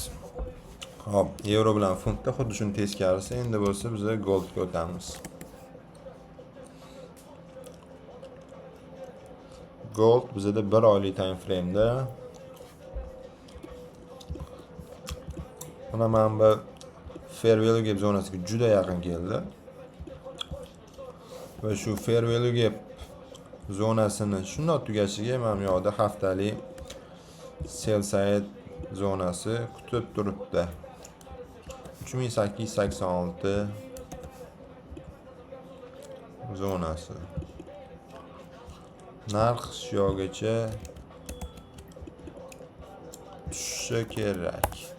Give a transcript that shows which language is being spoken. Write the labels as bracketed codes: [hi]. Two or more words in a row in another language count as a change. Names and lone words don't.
[uz] Xo'p, yevro bilan funtda xuddi shuni teskarisi. Endi bo'lsa biz goldga o'tamiz. Gold bizda 1 oylik [en] time frame'da. [uz] Mana bu [en] fair value gap [uz] zonasiga juda yaqin keldi. Va shu [en] fair value gap [uz] zonasini shundoq tugashiga mana bu yoqda haftalik [en] sell side [uz] zonasi kutib turibdi. 3886 zonasi. Narx shu yoqgacha tushishi kerak.